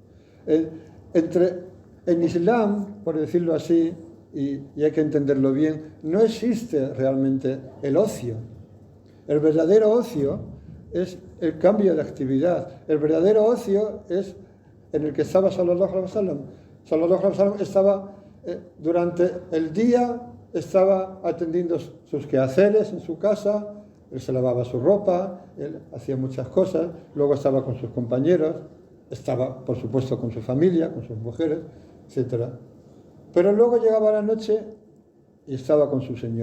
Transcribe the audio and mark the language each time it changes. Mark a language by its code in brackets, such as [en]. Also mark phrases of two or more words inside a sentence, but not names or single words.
[es] En Islam, por decirlo así, y hay que entenderlo bien, no existe realmente el ocio. El verdadero ocio es el cambio de actividad. El verdadero ocio es en el que estaba [ar] صلى الله عليه وسلم. صلى الله عليه وسلم [es] estaba durante el día, estaba atendiendo sus quehaceres en su casa, él se lavaba su ropa, él hacía muchas cosas, luego estaba con sus compañeros, estaba por supuesto con su familia, con sus mujeres, etc. Pero luego llegaba la noche y estaba con su Señor.